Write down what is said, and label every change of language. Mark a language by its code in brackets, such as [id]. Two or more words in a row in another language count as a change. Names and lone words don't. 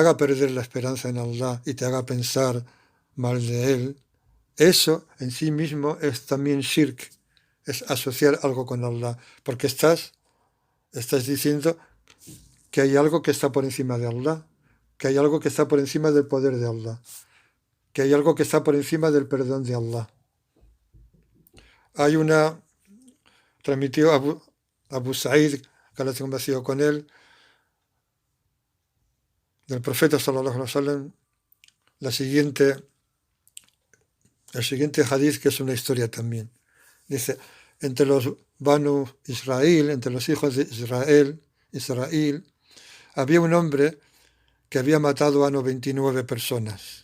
[es] haga perder la esperanza en Allah y te haga pensar mal de Él, eso en sí mismo es también shirk, es asociar algo con Allah, porque estás diciendo que hay algo que está por encima de Allah, que hay algo que está por encima del poder de Allah, que hay algo que está por encima del perdón de Allah. Transmitió Abu Sa'id, que Allah tenga vacío con él, del profeta [ar] صلى الله عليه وسلم, [es] el siguiente hadith, que es una historia también. Dice: entre los Banu Israel, entre los hijos de Israel, había un hombre que había matado a 99 personas.